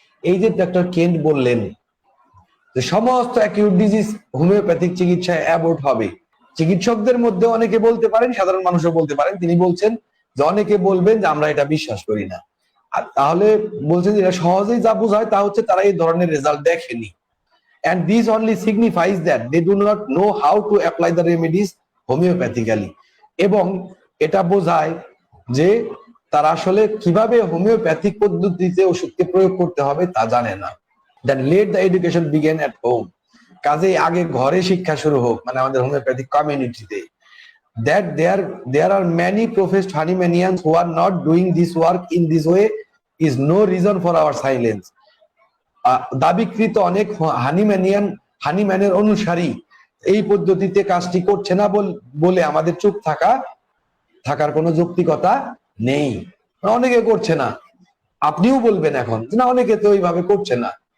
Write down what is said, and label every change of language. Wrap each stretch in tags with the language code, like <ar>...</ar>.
<bn>এই যে doctor Kent বললেন যে সমস্ত অ্যাকিউট ডিজিজ হোমিওপ্যাথিক চিকিৎসায় অ্যাবোর্ট হবে, চিকিৎসকদের মধ্যে অনেকে বলতে পারেন, সাধারণ মানুষও বলতে পারেন। তিনি বলছেন যে অনেকে বলবেন যে আমরা এটা বিশ্বাস করি না। আর তাহলে বলছেন যে এটা সহজেই যা বোঝায় তা হচ্ছে তারা এই ধরনের রেজাল্ট দেখেনি।</bn> <en>And this only signifies that they do not know how to apply the remedies homeopathically.</en> <bn>এবং এটা বোঝায় যে তারা আসলে কিভাবে হোমিওপ্যাথিক পদ্ধতিতে ওষুধকে প্রয়োগ করতে হবে তা জানে না।</bn> <en>Then let the education begin at home.</en> <bn>কাজেই আগে ঘরে শিক্ষা শুরু হোক, মানে আমাদের হোমিওপ্যাথিক কমিউনিটিতে।</bn> <en>That there are many professed Hahnemannians who are not doing this work in this way is no reason for our silence.</en> <bn>দাবিকৃত অনেক হানিম্যানের অনুসারী এই পদ্ধতিতে কাজটি করছে না বলে আমাদের চুপ থাকার কোনো যৌক্তিকতা নেই। অনেকে করছে না, আপনিও বলবেন এখন না অনেকে তো ওইভাবে করছে না।</bn>